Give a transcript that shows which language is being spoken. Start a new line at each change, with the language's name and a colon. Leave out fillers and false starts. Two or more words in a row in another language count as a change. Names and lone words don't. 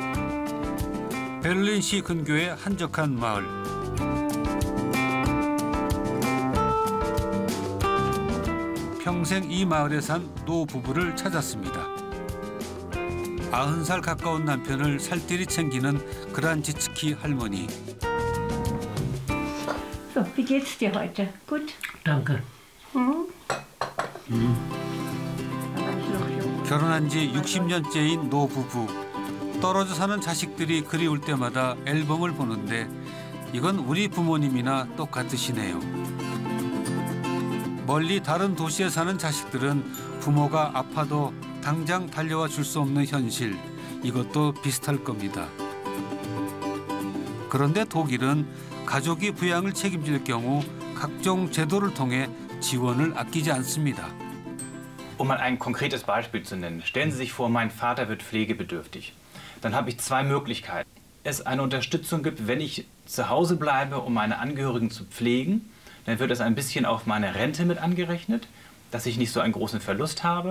Korean: 베를린시 근교의 한적한 마을. 평생 이 마을에 산 노 부부를 찾았습니다. 90살 가까운 남편을 살뜰히 챙기는 그란지츠키 할머니.
German: So, wie geht's dir heute? Gut? Danke.
Korean: 결혼한 지 60년째인 노 부부. 떨어져 사는 자식들이 그리울 때마다 앨범을 보는데 이건 우리 부모님이나 똑같으시네요. 멀리 다른 도시에 사는 자식들은 부모가 아파도 당장 달려와 줄 수 없는 현실, 이것도 비슷할 겁니다. 그런데 독일은 가족이 부양을 책임질 경우 각종 제도를 통해 지원을 아끼지 않습니다.
German: Um mal ein konkretes Beispiel zu nennen. Stellen Sie sich vor, mein Vater wird pflegebedürftig. Dann habe ich zwei Möglichkeiten. Es eine Unterstützung gibt, wenn ich zu Hause bleibe, um meine Angehörigen zu pflegen, dann wird das ein bisschen auf meine Rente mit angerechnet, dass ich nicht so einen großen Verlust habe.